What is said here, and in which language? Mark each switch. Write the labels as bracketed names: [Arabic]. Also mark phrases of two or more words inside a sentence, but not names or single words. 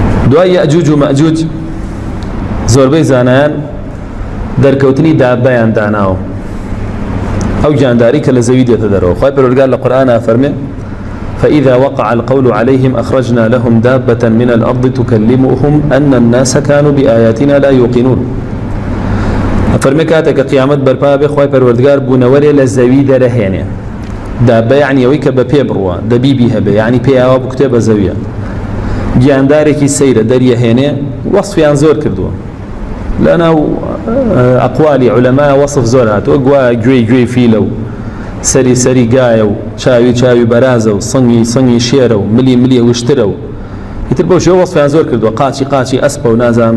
[Central Kurdish] دوای یأجوج و مأجوج زۆربەی زانایان دەرکەوتنی دابەیان داناوە ئەو جانداری کە لە زەوی دێتە دەرەوە. خوای پەروەردگار لە قورئانە فەرمێ [Arabic] فإذا وقع القول عليهم أخرجنا لهم دابة من الأرض تكلمهم أن الناس كانوا بآياتنا لا يوقنون. [Central Kurdish] فرمي كاتك قيامت برپا به خوای پەروەردگار بوونەوەرێ لە زەوی دەرەهێنێ. دابە یعنی ئەوەی کە بە پێ بڕوە دەبیبی هەبێ یعنی پێیاوە بکوتێ بە زەویە. گیاندارێکی سەیرە دەریەهێنێ وەصفیان زۆر کردووە لەناو ئەقوالی عولەما وەصف زۆر هاتووە گوێی گوێی فیلە و سەری سەری گایە و چاوی چاوی بەرازە و سەنگی شێرە و ملی وشترە و ئیتر بەو شێوە وەصفیان زۆر کردووە قاچی ئەسپە و نازام